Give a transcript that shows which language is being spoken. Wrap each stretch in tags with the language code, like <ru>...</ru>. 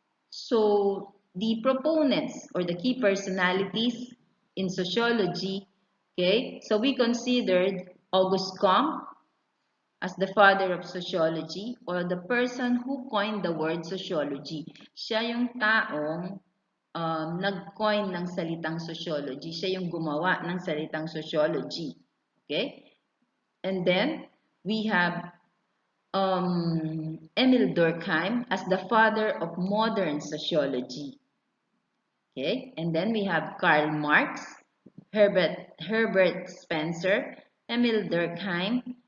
<en>So, the proponents or the key personalities in sociology, okay? So, we considered Auguste Comte as the father of sociology or the person who coined the word sociology.</en> <tl>Siya yung taong nag-coin ng salitang sociology. Siya yung gumawa ng salitang sociology. Okay?</tl> <en>And then, we have Emil Durkheim as the father of modern sociology. Okay? And then we have Karl Marx, Herbert Spencer, Emil Durkheim.</en>